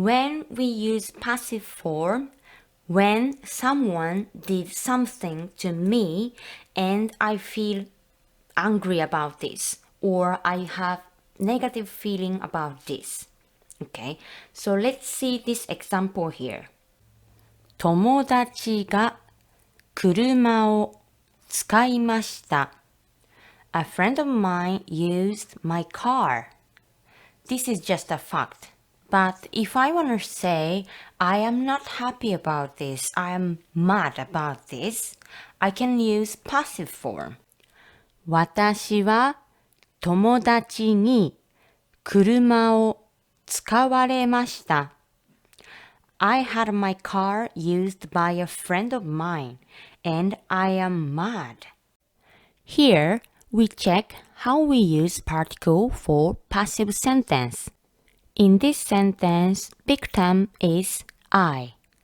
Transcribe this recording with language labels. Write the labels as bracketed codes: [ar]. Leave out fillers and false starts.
[en] When we use passive form, when someone did something to me and I feel angry about this or I have negative feeling about this. Okay, so let's see this example here. [ja] 友達が車を使いました. [en] A friend of mine used my car. This is just a fact. But if I want to say, I am not happy about this, I am mad about this, I can use passive form. [ja] 私は友達に車を使われました. [en] I had my car used by a friend of mine, and I am mad. Here, we check how we use particle for passive sentence. In this sentence, victim is I.